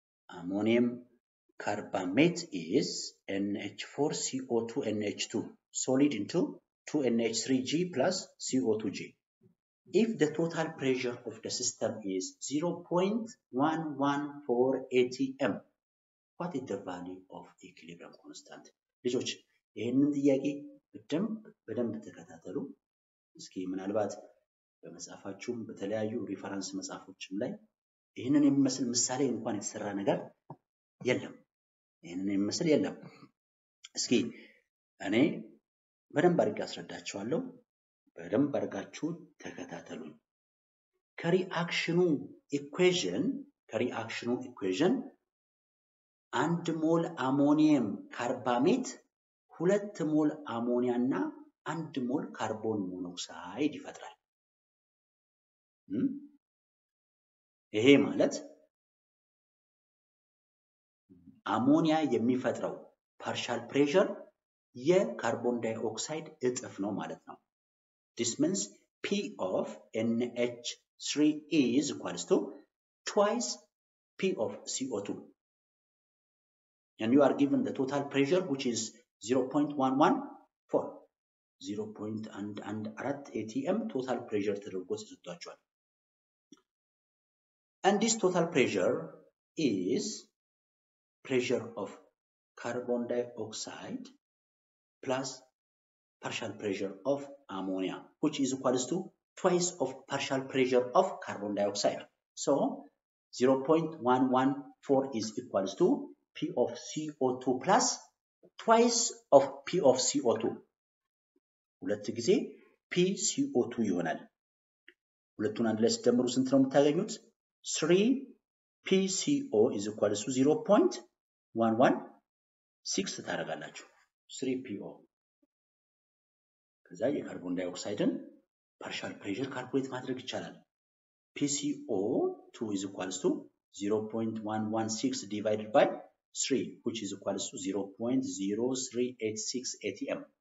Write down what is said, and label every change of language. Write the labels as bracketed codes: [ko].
[en] Ammonium carbamate is NH4CO2NH2, solid into 2NH3G plus CO2G. If the total pressure of the system is 0.114 atm, what is the value of equilibrium constant? [am] ልጆች ይህንን ጥያቄ በደንብ ተከታተሉ። እስኪ ምናልባት በመጽሐፋችሁም በተለያዩ ሪፈረንስ መጽሐፎችም ላይ ይህንን የሚመስል ምሳሌ እንኳን የተሰራ ነገር የለም። ይህንን የሚመስል የለም። እስኪ እኔ በደንብ አድርጌ አስረዳችኋለሁ። በደንብ አድርጋችሁ ተከታተሉኝ። ከሪአክሽኑ ኢኩዌዥን 1 ሞል አሞኒየም ካርባሜት 2 ሞል አሞኒያ እና 1 ሞል ካርቦን ሞኖክሳይድ ይፈጥራል። ይሄ ማለት አሞኒያ የሚፈጥረው ፓርሻል ፕሬሸር የካርቦን ዳይኦክሳይድ እጥፍ ነው ማለት ነው። [en] This means P of NH3 is equals to twice P of CO2. And you are given the total pressure which is 0.114. 0.14 atm total pressure [am] ተደርጎ ተሰጥቷቸዋል። [en] And this total pressure is pressure of carbon dioxide plus partial pressure of ammonia, which is equals to twice of partial pressure of carbon dioxide. So 0.114 is equals to P of CO2 plus twice of P of CO2. [am] ሁለት ጊዜ PCO2 ይሆናል። ሁለቱን አንድ ላይ ሲደምሩ ስንት ነው የምታገኙት? [en] 3 PCO is equals to 0.116 [am] ታደርጋላችሁ። 3 PO ከዛ የካርቦን ዳይኦክሳይድን ፓርሻል ፕሬሸር ካልኩሌት ማድረግ ይቻላል። [en] PCO2 is equals to 0.116 divided by 3, which is equals to 0.0386 atm.